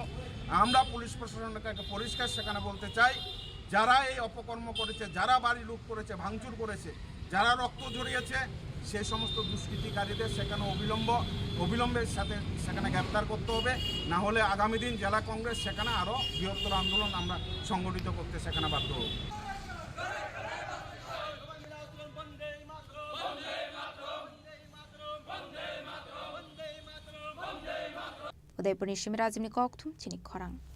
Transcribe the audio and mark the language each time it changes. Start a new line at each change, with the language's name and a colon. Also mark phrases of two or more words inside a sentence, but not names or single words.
Bangla: আমরা পুলিশ প্রশাসনকে পরিষ্কার সেখানে বলতে চাই, যারা এই অপকর্ম করেছে, যারা বাড়ি লুট করেছে, ভাঙচুর করেছে, যারা রক্ত ঝরিয়েছে, সেই সমস্ত দুষ্কৃতিকারীদের সেখানে অবিলম্বের সাথে সেখানে গ্রেপ্তার করতে হবে। না হলে আগামী দিন জেলা কংগ্রেস সেখানে আরও বৃহত্তর আন্দোলন আমরা সংগঠিত করতে সেখানে বাধ্য হব।
Kok Borok: उदयपुर निश्चिम राजमनि कौथुम चिनी खरां।